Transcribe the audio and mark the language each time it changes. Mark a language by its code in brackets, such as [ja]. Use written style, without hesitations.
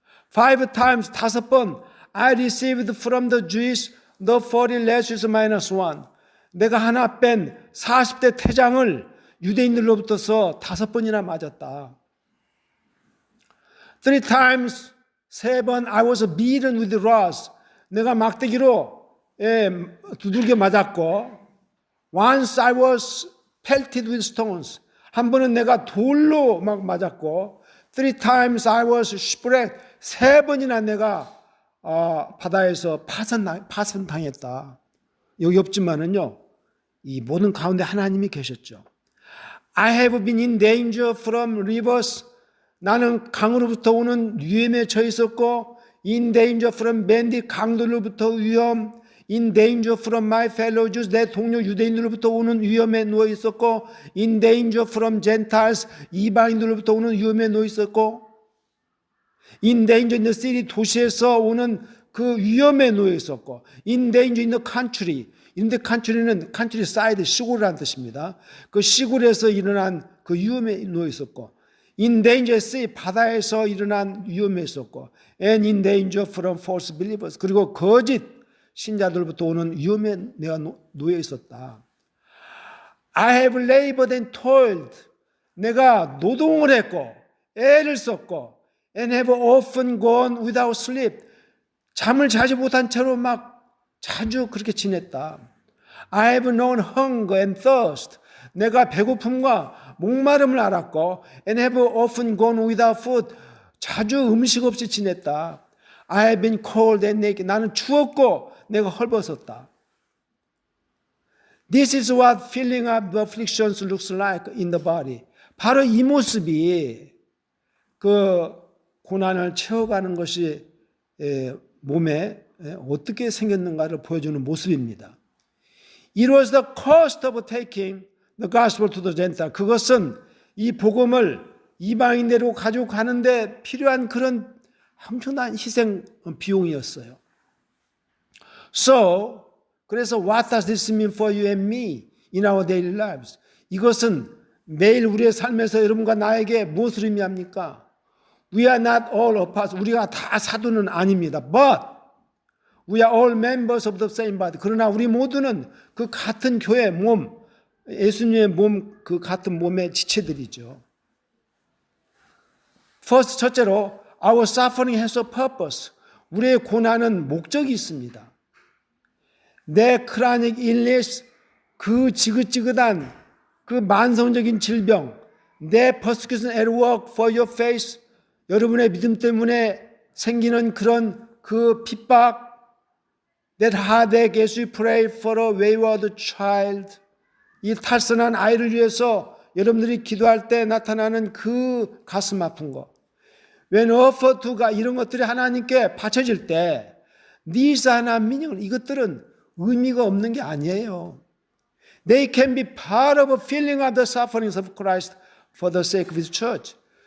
[en] 5 times, [ko] 5번 [en] I received from the Jews the 40 lashes minus 1. [ko] 내가 하나 뺀 40대 태장을 유대인들로부터서 5번이나 맞았다. [en] 3 times, [ko] 3번 [en] I was beaten with rods. [ko] 내가 막대기로 두들겨 맞았고, [en] once I was pelted with stones. [ko] 한 번은 내가 돌로 막 맞았고, [en] 3 times I was shipwrecked. [ko] 3번이나 내가 바다에서 파선당했다. 여기 없지만은요, 이 모든 가운데 하나님이 계셨죠. [en] I have been in danger from rivers. [ko] 나는 강으로부터 오는 위험에 처해 있었고, [en] in danger from bandit, [ko] 강도로부터 위험, [en] in danger from my fellow Jews, [ko] 내 동료 유대인들로부터 오는 위험에 누워 있었고, [en] in danger from Gentiles, [ko] 이방인들로부터 오는 위험에 누워 있었고, [en] in danger in the city, [ko] 도시에서 오는 그 위험에 놓여 있었고, [en] in danger in the country, [ko] in the country는 countryside, 시골이라는 뜻입니다. 그 시골에서 일어난 그 위험에 놓여 있었고, [en] in danger sea, [ko] 바다에서 일어난 위험에 있었고, [en] and in danger from false believers, [ko] 그리고 거짓 신자들부터 오는 위험에 내가 놓여 있었다. [en] I have labored and toiled. [ko] 내가 노동을 했고 애를 썼고 [en] and have often gone without sleep. [ko] 잠을 자지 못한 채로 막 자주 그렇게 지냈다. [en] I have known hunger and thirst. [ko] 내가 배고픔과 목마름을 알았고 [en] and have often gone without food. [ko] 자주 음식 없이 지냈다. [en] I have been cold and naked. [ko] 나는 추웠고 내가 헐벗었다. [en] This is what filling up the afflictions looks like in the body. [ko] 바로 이 모습이 그 고난을 채워가는 것이 몸에 어떻게 생겼는가를 보여주는 모습입니다. [en] It was the cost of taking the gospel to the Gentile. [ko] 그것은 이 복음을 이방인대로 가지고 가는데 필요한 그런 엄청난 희생 비용이었어요. [en] So, [ko] 그래서 [en] what does this mean for you and me in our daily lives? [ko] 이것은 매일 우리의 삶에서 여러분과 나에게 무엇을 의미합니까? [en] We are not all apart. [ko] 우리가 다 사도는 아닙니다. [en] But we are all members of the same body. [ko] 그러나 우리 모두는 그 같은 교회 몸, 예수님의 몸, 그 같은 몸의 지체들이죠. [en] First, [ko] 첫째로 [en] our suffering has a purpose. [ko] 우리의 고난은 목적이 있습니다. 내 크라닉 일리스, 그 지긋지긋한 그 만성적인 질병, 내 [en] persecution at work for your faith, [ko] 여러분의 믿음 때문에 생기는 그런 그 핍박, [en] that heartache as we pray for a wayward child, [ko] 이 탈선한 아이를 위해서 여러분들이 기도할 때 나타나는 그 가슴 아픈 거, [en] when offered to God, [ko] 이런 것들이 하나님께 바쳐질 때 [en] these are not meaningless. [ko] 이것들은 의미가 없는 게 아니에요. [en] They can be part of a feeling of the sufferings of Christ for the sake of His church.